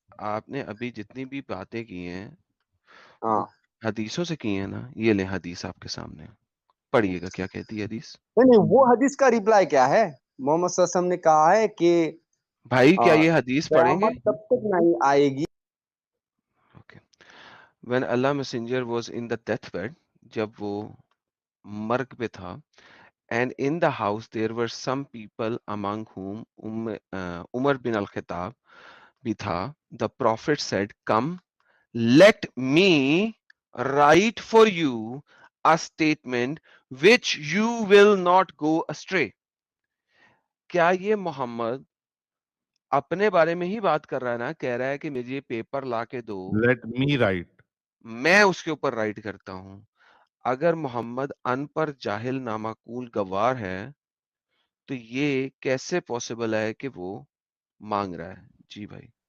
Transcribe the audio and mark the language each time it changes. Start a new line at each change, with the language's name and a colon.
Urdu: آپ نے ابھی جتنی بھی باتیں کی ہیں ہاں وہ حدیثوں سے کی ہیں نا. یہ لیں حدیث آپ کے سامنے، پڑھیے گا کیا کہتی ہے حدیث. نہیں وہ حدیث کا ریپلائی کیا ہے؟ محمد صلی اللہ علیہ وسلم نے کہا ہے کہ بھائی کیا یہ حدیث پڑھیں گے؟ قیامت تب تک نہیں آئے گی. Okay.
English: When Allah Messenger was in the death bed,
Urdu: جب وہ مرگ پہ تھا,
English: and in the house there were some people among whom Umar bin al-Khattab
Urdu: بھی تھا.
English: The Prophet said, come, let me write for you a statement which you will not go astray.
Urdu: کیا یہ محمد اپنے بارے میں ہی بات کر رہا ہے نا؟ کہہ رہا ہے کہ مجھے پیپر لا کے دو،
English: Let me write.
Urdu: میں اس کے اوپر رائٹ کرتا ہوں. اگر محمد ان پر جاہل نامعقول گوار ہے تو یہ کیسے پوسیبل ہے کہ وہ مانگ رہا ہے؟ جی بھائی.